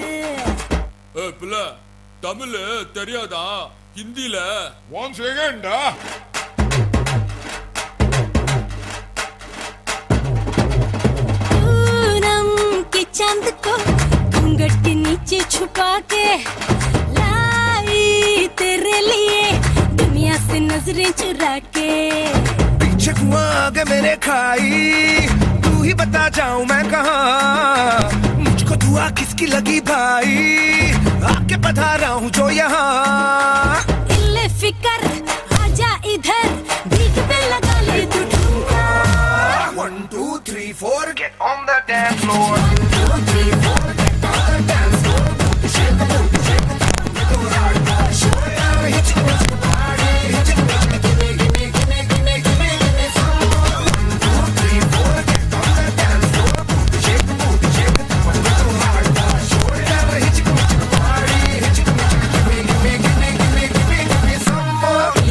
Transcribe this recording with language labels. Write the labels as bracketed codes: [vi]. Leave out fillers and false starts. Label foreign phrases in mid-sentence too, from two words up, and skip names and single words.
[ta] பிள்ளை தமிழ் தெரியாதா ஹிந்தில [en] one second [hi] पूनम के चांद को घूंघट नीचे छुपा के लाई तेरे लिए दुनिया से नजरें चुरा के पीछे कुआं आगे मेरे खाई तू ही बता जाऊं मैं कहाँ मुझको दुआ किसकी लगी भाई आके बता रहा हूँ जो यहाँ इल्ले फिकर आजा इधर बीट पे लगा ले तू ठुमका [en] 1 2 3 4 get on the dance floor 1 2 3 4 get on the dance floor shake the booty shake the booty do hard boy show it hit you with the party hit you with the give me some more 1 2 3 4 get on the dance floor shake the booty shake the booty do hard boy show it hit you with the party hit you with the give me some more